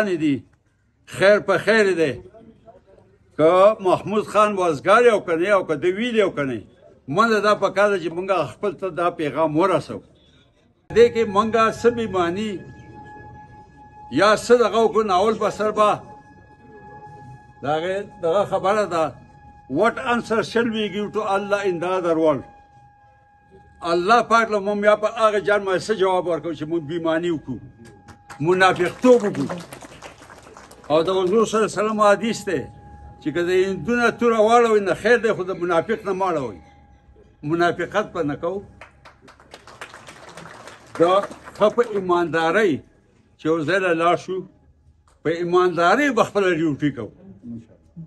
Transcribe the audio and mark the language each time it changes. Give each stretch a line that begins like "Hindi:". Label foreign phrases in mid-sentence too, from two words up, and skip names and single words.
Pashto: دي خیر په خیر دی که محمود خان وزګار او که نه او که ده ویلي او که نه منځه دا پکار ده چې موږ خپل ته دا پیغام ورسوو دې کې موږ څه بیماني یا څه دغه وکړو ناول په سر به د هغې دغه خبره ده
English: what answer shall we give to Allah in the other world
Pashto: الله پاک له موږ بیا په هغه جان باندې څه جواب ورکوو چې موږ بیماني وکړو منافقتوب وکړو او د حضور
Arabic: صلی الله علیه وسلم
Pashto: حدیث دی چې که د هندونه توره واړوئ نه خیر دی خو د منافق نه مه اړوئ منافقت به نه کوو د ښه په ایماندارۍ چې یو ځای له لاړ شو په ایماندارۍ به خپله ډیوټي کوو